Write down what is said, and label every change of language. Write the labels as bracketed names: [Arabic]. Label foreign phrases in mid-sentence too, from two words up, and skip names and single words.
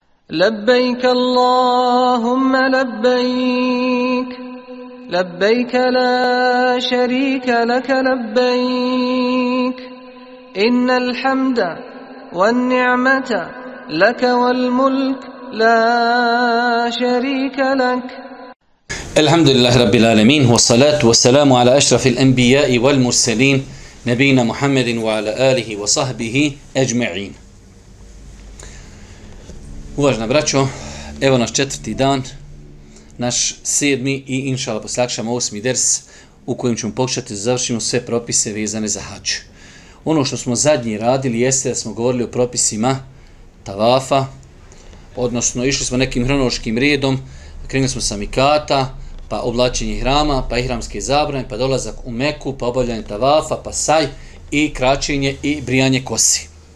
[Arabic] لبيك اللهم لبيك لبيك لا شريك لك لبيك إن الحمد والنعمة لك والملك لا شريك لك. الحمد لله رب العالمين والصلاة والسلام على أشرف الأنبياء والمرسلين نبينا محمد وعلى آله وصحبه أجمعين. [Bosnian] Uvažena braćo, evo naš 4. dan, naš 7. i inšala posle akšama 8. ders u kojem ćemo pokušati da završimo sve propise vezane za hadž. Ono što smo zadnji radili jeste da smo govorili o propisima tavafa, odnosno išli smo nekim hronološkim redom, krenuli smo sa mikata, pa oblačenje ihrama, pa ihramske zabrane, pa dolazak u Meku, pa obavljanje tavafa, pa saj i kraćenje i brijanje kosi.